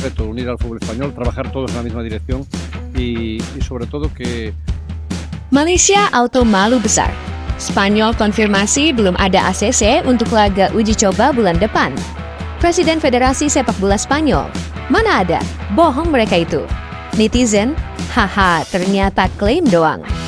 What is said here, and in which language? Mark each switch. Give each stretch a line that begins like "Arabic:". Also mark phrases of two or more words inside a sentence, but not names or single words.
Spanish: unir al fútbol español, trabajar todos en la misma dirección y sobre todo que...
Indonesian: Malaysia auto malu besar. Spanyol konfirmasi belum ada ACC untuk laga uji coba bulan depan. Presiden Federasi Sepak Bola Spanyol, mana ada, bohong mereka itu. Netizen, haha, ternyata klaim doang.